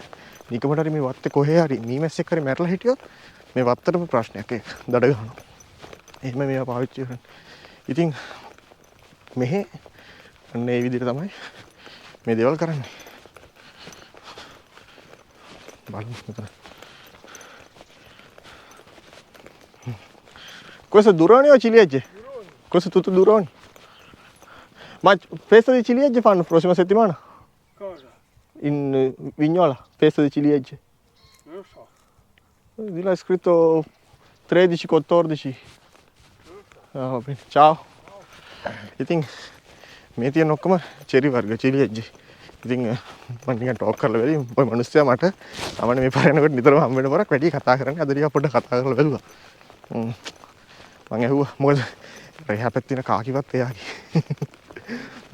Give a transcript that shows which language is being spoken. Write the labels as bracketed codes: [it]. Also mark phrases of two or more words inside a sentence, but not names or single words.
[si] නිකමට හරි මේ වත්තේ කොහේ හරි මීමැස්සෙක් හරි මැරලා හිටියොත් මේ වත්තටම ප්‍රශ්නයක් ඒක. දඩ ගන්නවා. එහෙම මේවා පාවිච්චි කරන්න. ඉතින් මෙහෙ අන්න ඒ විදිහට තමයි මේ දේවල් කරන්නේ. බලමු මෙතන. [it] Questo duroni o ciliegie? Questo tutto duroni? Ma festa di ciliegie fanno prossima settimana? Cosa? In Vignola, festa di ciliegie. Non lo so. Di là è scritto 13, 14. Ah, va bene. Ciao. [si] ඉතින් මේ තියෙන ඔක්කොම චෙරි වර්ග චිලියෙජ්ජි. ඉතින් මම නිකන් ටෝක් කරලා බැලුවා. ඔය මිනිස්සයා මට තමයි මේ පරයනකොට නිතරම හම් වෙන පොරක් වැඩි කතා කරන්නේ. අද ටිකක් පොඩ්ඩක් කතා කරලා බැලුවා. මම ඇහුවා මොකද එහා පැත්තේ තියෙන කාකිවත් එයාගේ.